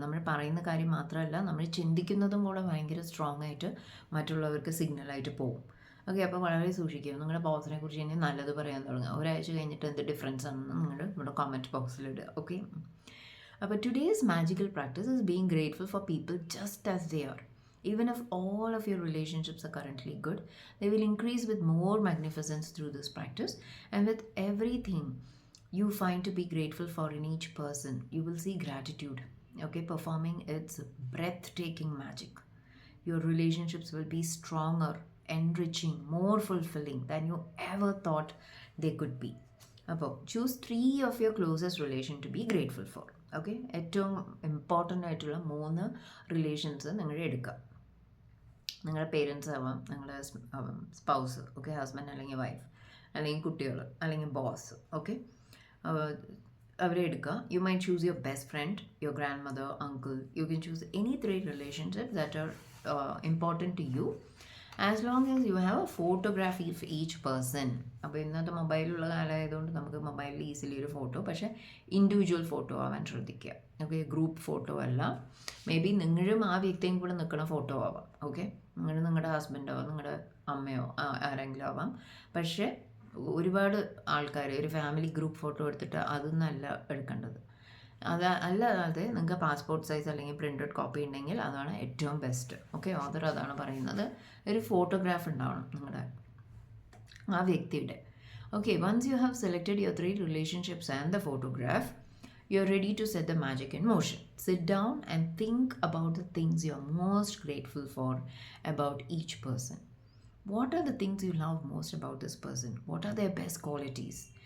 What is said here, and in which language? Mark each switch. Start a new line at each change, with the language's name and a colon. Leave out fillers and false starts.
Malayalam: നമ്മൾ പറയുന്ന കാര്യം മാത്രമല്ല, നമ്മൾ ചിന്തിക്കുന്നതും കൂടെ ഭയങ്കര സ്ട്രോങ് ആയിട്ട് മറ്റുള്ളവർക്ക് സിഗ്നലായിട്ട് പോകും. ഓക്കെ, അപ്പോൾ വളരെ സൂക്ഷിക്കുക. നിങ്ങളുടെ ബോസിനെ കുറിച്ച് ഇനി നല്ലത് പറയാൻ തുടങ്ങുക. ഒരാഴ്ച കഴിഞ്ഞിട്ട് എന്ത് ഡിഫറൻസ് ആണെന്ന് നിങ്ങൾ ഇവിടെ കമൻറ്റ് ബോക്സിലിടുക.
English: Okay, അപ്പോൾ today's magical practice is being grateful for people just as they are. Even if all of your relationships are currently good, they will increase with more magnificence through this practice. And with everything you find to be grateful for in each person, you will see gratitude, okay, performing its breathtaking magic. Your relationships will be stronger, enriching, more fulfilling than you ever thought they could be. അപ്പോൾ choose 3 of your closest relation to be grateful for.
Malayalam: Okay, ഏറ്റവും important ആയിട്ടുള്ള 3 relations നിങ്ങൾ എടുക്കുക. നിങ്ങളുടെ parents ആവാം, നിങ്ങളുടെ spouse, okay, husband അല്ലെങ്കിൽ wife, അല്ലെങ്കിൽ കുട്ടികൾ, അല്ലെങ്കിൽ ബോസ്.
English: okay,
Malayalam: അവരെ എടുക്കുക.
English: You may choose your best friend, your grandmother, uncle. You can choose any 3 relationship that are important to you, as long as you have a photography of each person.
Malayalam: അപ്പോൾ ഇന്നത്തെ മൊബൈലുള്ള കാലമായതുകൊണ്ട് നമുക്ക് മൊബൈലിൽ easily ഒരു photo, പക്ഷേ individual photo ആവാൻ ശ്രദ്ധിക്കുക. Okay, group photo അല്ല. May be നിങ്ങളും ആ വ്യക്തിയും കൂടെ നിൽക്കുന്ന ഫോട്ടോ ആവാം. ഓക്കെ, നിങ്ങളുടെ ഹസ്ബൻഡോ നിങ്ങളുടെ അമ്മയോ ആരെങ്കിലും ആവാം. പക്ഷേ ഒരുപാട് ആൾക്കാർ ഒരു ഫാമിലി ഗ്രൂപ്പ് ഫോട്ടോ എടുത്തിട്ട് അതൊന്നല്ല എടുക്കേണ്ടത്. അല്ലാതെ നിങ്ങൾക്ക് പാസ്പോർട്ട് സൈസ് അല്ലെങ്കിൽ പ്രിൻറ്റഡ് കോപ്പി ഉണ്ടെങ്കിൽ അതാണ് ഏറ്റവും ബെസ്റ്റ്. ഓക്കെ, ഓതർ അതാണ് പറയുന്നത്. ഒരു ഫോട്ടോഗ്രാഫ് ഉണ്ടാവണം നിങ്ങളുടെ ആ വ്യക്തിയുടെ.
English: Okay, once you have selected your 3 relationships and the photograph, you're ready to set the magic in motion. Sit down and think about the things you're most grateful for about each person. What are the things you love most about this person? What are their best qualities?